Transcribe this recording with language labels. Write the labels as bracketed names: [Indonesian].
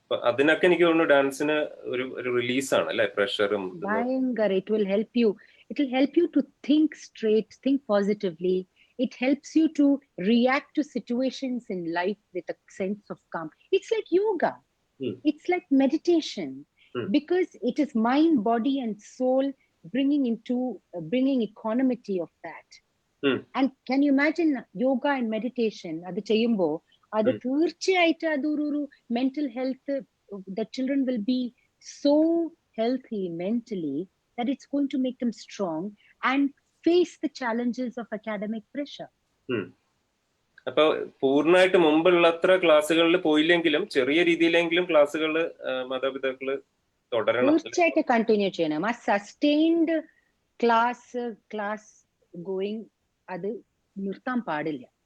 [Malayalam] അതിനൊക്കെ എനിക്ക് തോന്നുന്നു ഡാൻസിന് ഒരു റിലീസാണ് അല്ലെ, പ്രഷറും. [English] It will help you. It will help you to think straight, think positively. It helps you to react to situations in life with a sense of calm. It's like yoga. It's like meditation, because it is mind, body, and soul bringing equanimity of that. And can you imagine yoga and meditation? [Malayalam] Adu cheyumbo, adu തീർച്ചയായിട്ട് അതൊരു [English] mental health. The children will be so healthy mentally that it's going to make them strong and face the challenges of academic pressure. [Malayalam] അപ്പൊ പൂർണ്ണമായിട്ട് മുമ്പുള്ള അത്ര ക്ലാസ്സുകളിൽ പോയില്ലെങ്കിലും ചെറിയ രീതിയിലെങ്കിലും ക്ലാസ്സുകൾ മാതാപിതാക്കള് തുടരണം, തീർച്ചയായിട്ടും കണ്ടിന്യൂ ചെയ്യണം. ആ [English] sustained class going [Malayalam] അത് നിർത്താൻ പാടില്ല.